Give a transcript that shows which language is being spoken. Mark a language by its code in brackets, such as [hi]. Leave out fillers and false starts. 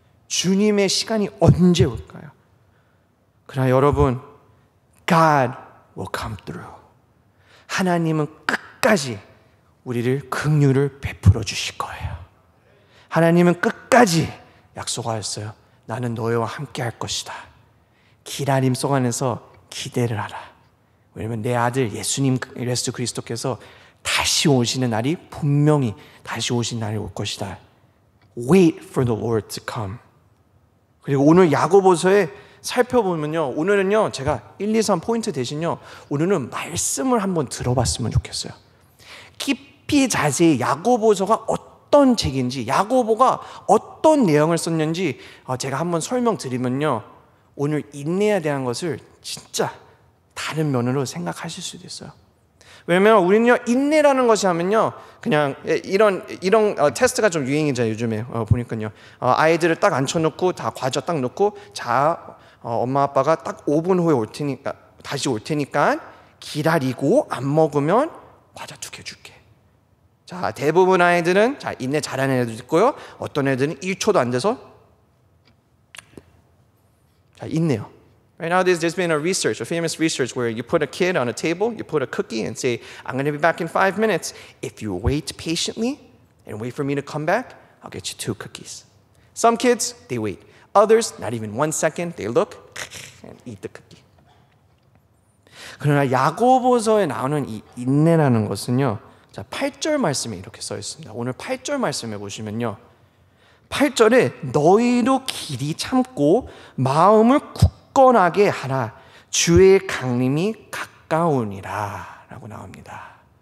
[ko] 주님의 시간이 언제 올까요? 그러나 여러분, [en] God will come through. [ko] 하나님은 끝까지 우리를 긍휼을 베풀어 주실 거예요. 하나님은 끝까지 약속하였어요. 나는 너희와 함께 할 것이다. 기다림 속 안에서 기대를 하라. 왜냐면 내 아들 예수님 그리스도께서 다시 오시는 날이 분명히 다시 오신 날이 올 것이다. [en] Wait for the Lord to come. [ko] 그리고 오늘 야고보서에 살펴보면요, 오늘은요 제가 1, 2, 3 포인트 대신요, 오늘은 말씀을 한번 들어봤으면 좋겠어요. 깊이 자세히 야고보서가 어떤 책인지, 야고보가 어떤 내용을 썼는지 제가 한번 설명드리면요, 오늘 인내에 대한 것을 진짜 다른 면으로 생각하실 수도 있어요. 왜냐면 우리는요, 인내라는 것이 하면요, 그냥 이런 테스트가 좀 유행이죠 요즘에. 보니까요, 아이들을 딱 앉혀놓고 다 과자 딱 놓고, 자 엄마 아빠가 딱 5분 후에 올 테니까, 다시 올 테니까 기다리고 안 먹으면 과자 2개 줄게. 자, 대부분 아이들은 자 인내 잘하는 애들도 있고요, 어떤 애들은 1초도 안 돼서 자 인내요. [en] Right now, there's been a famous research, where you put a kid on a table, you put a cookie, and say, "I'm going to be back in 5 minutes. If you wait patiently and wait for me to come back, I'll get you 2 cookies." Some kids, they wait. Others, not even 1 second, they look and eat the cookie. [ko] 그러나 야고보서에 나오는 이 인내라는 것은요, 자 8절 말씀에 이렇게 써 있습니다. 오늘 8절 말씀에 보시면요, 8절에 너희도 길이 참고 마음을 굳건하게 하라. 주의 강림이 가까우니라 라고 나옵니다.